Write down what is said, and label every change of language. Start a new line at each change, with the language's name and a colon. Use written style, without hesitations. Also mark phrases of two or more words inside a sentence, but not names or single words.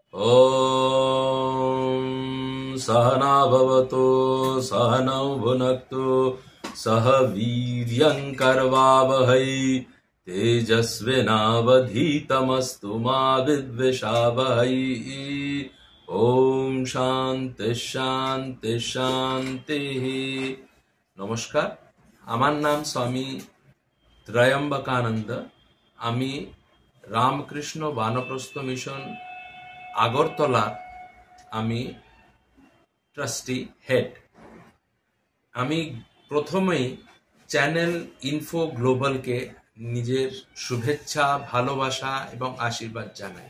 Sanskrit: ॐ सहना भवतु सहनौ भुनक्तु सह वीर्यं करवावहै तेजस्विनावधीतमस्तु मा विद्विषावहै। ओम शांति शांति शांति।
Bangla: नमस्कार, আমার নাম স্বামী ত্রয়ম্বকানন্দ। আমি রামকৃষ্ণ বানপ্রস্থ মিশন আগরতলা আমি ট্রাস্টি হেড। আমি প্রথমেই চ্যানেল ইনফো গ্লোবালকে নিজের শুভেচ্ছা, ভালোবাসা এবং আশীর্বাদ জানাই।